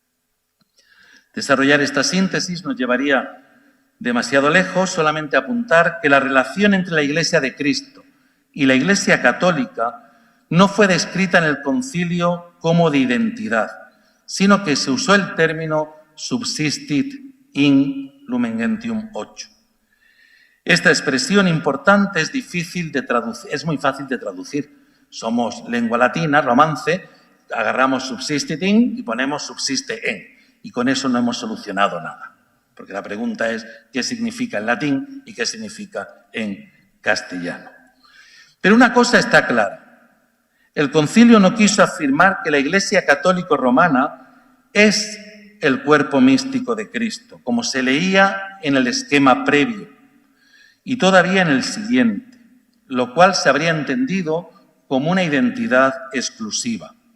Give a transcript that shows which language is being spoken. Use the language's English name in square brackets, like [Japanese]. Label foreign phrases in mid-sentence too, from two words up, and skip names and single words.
[Spanish] Desarrollar esta síntesis nos llevaría demasiado lejos, solamente apuntar que la relación entre la Iglesia de Cristo y la Iglesia católica no fue descrita en el concilio como de identidad, sino que se usó el término [Latin] subsistit in [Spanish] Lumen Gentium 8. Esta expresión importante es muy fácil de traducir. Somos lengua latina, romance, agarramos [Latin] subsistit in [Spanish] y ponemos subsiste en. Y con eso no hemos solucionado nada. Porque la pregunta es qué significa en latín y qué significa en castellano. Pero una cosa está clara. El concilio no quiso afirmar que la Iglesia católica romana es el cuerpo místico de Cristo, como se leía en el esquema previo y todavía en el siguiente, lo cual se habría entendido como una identidad exclusiva.